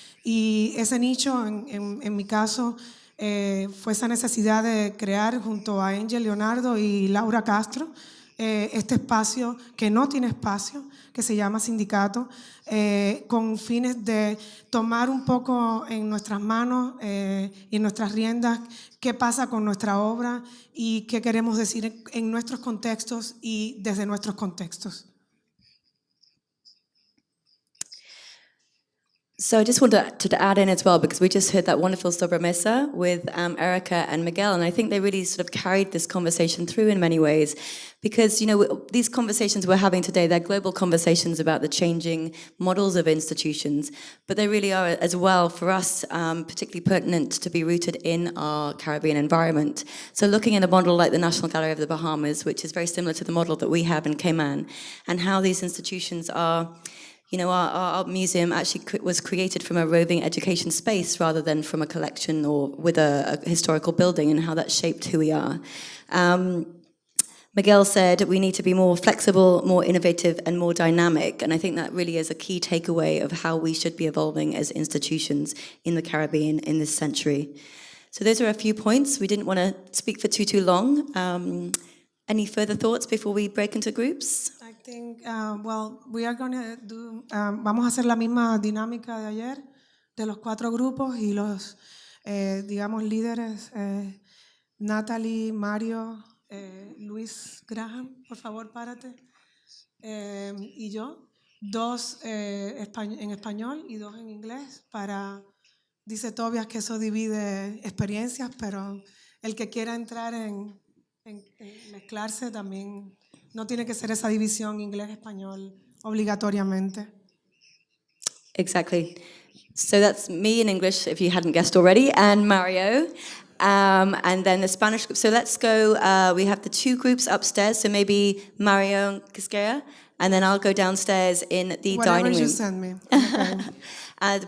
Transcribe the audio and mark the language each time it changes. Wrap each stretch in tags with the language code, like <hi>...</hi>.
<es>Y ese nicho, en mi caso, fue esa necesidad de crear junto a Angel Leonardo y Laura Castro este espacio que no tiene espacio, que se llama Sindicato, con fines de tomar un poco en nuestras manos y en nuestras riendas qué pasa con nuestra obra y qué queremos decir en nuestros contextos y desde nuestros contextos.</es> <en>So I just wanted to add in as well, because we just heard that wonderful sobremesa with Erica and Miguel, and I think they really sort of carried this conversation through in many ways, because, you know, these conversations we're having today, they're global conversations about the changing models of institutions, but they really are as well for us particularly pertinent to be rooted in our Caribbean environment. So looking at a model like the National Gallery of the Bahamas, which is very similar to the model that we have in Cayman, and how these institutions are, you know, our museum actually was created from a roving education space rather than from a collection or with a historical building, and how that shaped who we are. Miguel said we need to be more flexible, more innovative, and more dynamic. And I think that really is a key takeaway of how we should be evolving as institutions in the Caribbean in this century. So those are a few points. We didn't want to speak for too long. Any further thoughts before we break into groups? I think, well, we are going to do,</en> <es>vamos a hacer la misma dinámica de ayer, de los 4 grupos y los, digamos, líderes, Natalie, Mario, Luis Graham, por favor, párate, y yo, 2 en español y 2 en inglés, dice Tobias que eso divide experiencias, pero el que quiera entrar en mezclarse también, no tiene que ser esa división inglés-español obligatoriamente.</es> <en>Exactly. So that's me in English, if you hadn't guessed already, and Mario. And then the Spanish group. So let's go, we have the 2 groups upstairs, so maybe Mario and Quisqueya, and then I'll go downstairs in the dining room. Whatever you send me. Okay.</en>